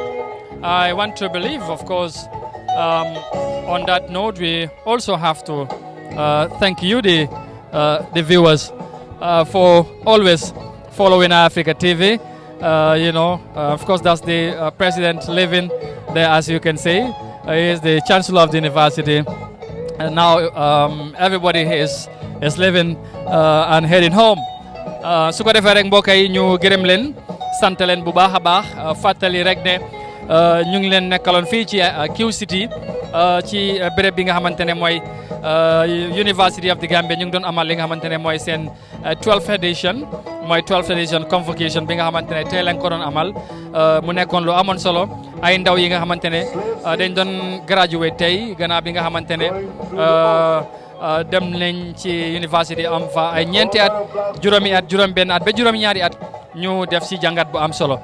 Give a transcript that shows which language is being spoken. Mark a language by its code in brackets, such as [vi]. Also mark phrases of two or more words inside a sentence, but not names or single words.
[en] I want to believe, of course, on that note, we also have to thank you, the viewers, for always following Africa TV. You know, of course, that's the president living there, as you can see. He is the chancellor of the university, and now everybody is living and heading home. [wo] Su ko defee rek mbokk yi ñu gërëm leen sant leen bu baax a baax fàttali rek ne ñu ngi leen nekkaloon fii ci Q City ci béréb bi nga xamante ne mooy University of the Gambia. ñu ngi doon amal li nga xamante ne mooy seen [en] 12th edition [wo] mooy [en] 12th edition [wo] convocation bi nga xamante ne tey lañ ko doon amal mu nekkoon lu amoon solo. Ay ndaw yi nga xamante ne dañ doon graduate tey gannaaw bi nga xamante ne dem nañ ci university am fa ay ñeenti at juróomi at juróom benn at ba juróom ñaari at ñu def si jàngat bu am solo.